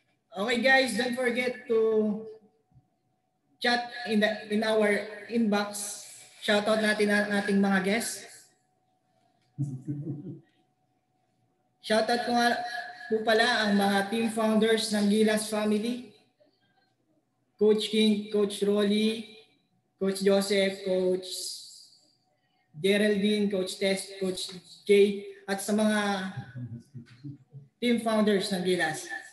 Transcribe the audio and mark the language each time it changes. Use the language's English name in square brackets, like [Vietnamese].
[English] Okay guys, don't forget to chat in our inbox. [Filipino] Shoutout natin ang ating mga guests. Shoutout ko nga po pala ang mga team founders ng Gilas Family. Coach King, Coach Rolly, Coach Joseph, Coach Geraldine, Coach Tess, Coach Jay, at sa mga team founders ng Gilas.